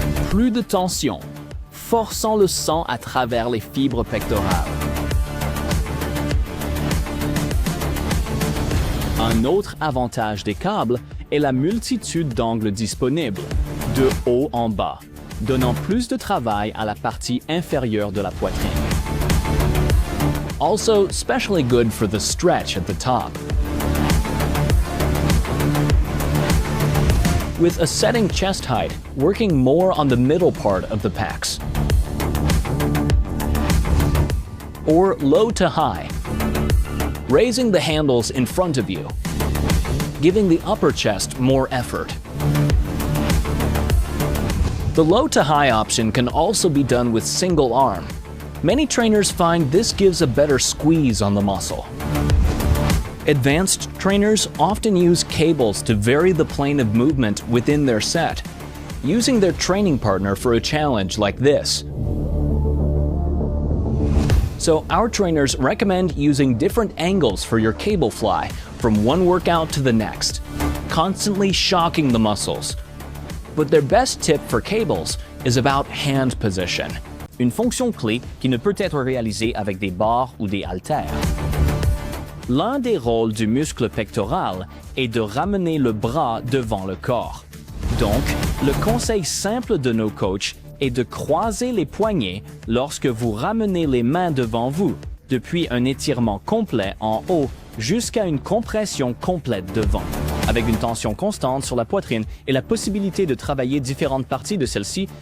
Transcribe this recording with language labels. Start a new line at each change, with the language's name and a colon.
French: Plus de tension, forçant le sang à travers les fibres pectorales. Un autre avantage des câbles est la multitude d'angles disponibles, de haut en bas, donnant plus de travail à la partie inférieure de la poitrine.
English: Also, especially good for the stretch at the top. With a setting chest height, working more on the middle part of the pecs. Or low to high, raising the handles in front of you, giving the upper chest more effort. The low to high option can also be done with single arm. Many trainers find this gives a better squeeze on the muscle. Advanced trainers often use cables to vary the plane of movement within their set, using their training partner for a challenge like this. So our trainers recommend using different angles for your cable fly from one workout to the next, constantly shocking the muscles. But their best tip for cables is about hand position,
French: une fonction clé qui ne peut être réalisée avec des barres ou des haltères. L'un des rôles du muscle pectoral est de ramener le bras devant le corps. Donc, le conseil simple de nos coachs est de croiser les poignets lorsque vous ramenez les mains devant vous, depuis un étirement complet en haut jusqu'à une compression complète devant, avec une tension constante sur la poitrine et la possibilité de travailler différentes parties de celle-ci.